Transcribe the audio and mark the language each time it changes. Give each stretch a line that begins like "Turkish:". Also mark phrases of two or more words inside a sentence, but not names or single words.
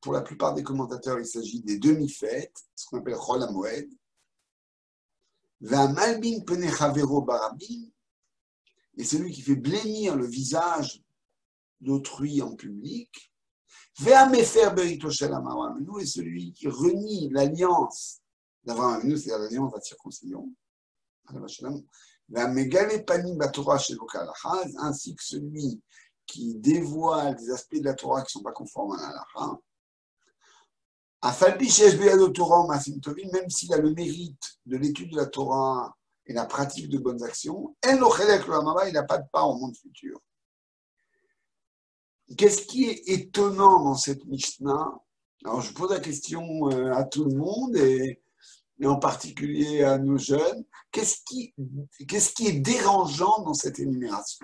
French: pour la plupart des commentateurs, il s'agit des demi-fêtes, ce qu'on appelle Chol HaMoed,
Hebrew: והמלבין פני חברו barabim,
French: et celui qui fait blêmir le visage d'autrui en public,
Hebrew: והמפר בריתו של אברהם אבינו,
French: et celui qui renie l'alliance d'Avraham Avinu, c'est-à-dire l'alliance de la circoncision,
Hebrew: והמגלה פנים בתורה שלא כהלכה,
French: ainsi que celui qui dévoile des aspects de la Torah qui ne sont pas conformes à la halakha.
Hebrew: אף על פי שיש בידו תורה ומעשים טובים,
French: même s'il a le mérite de l'étude de la Torah et la pratique de bonnes actions,
Hebrew: אין לו חלק לעולם הבא,
French: il n'a pas de part au monde futur. Qu'est-ce qui est étonnant dans cette Mishnah? Alors, je pose la question à tout le monde et en particulier à nos jeunes. Qu'est-ce qui est dérangeant dans cette énumération?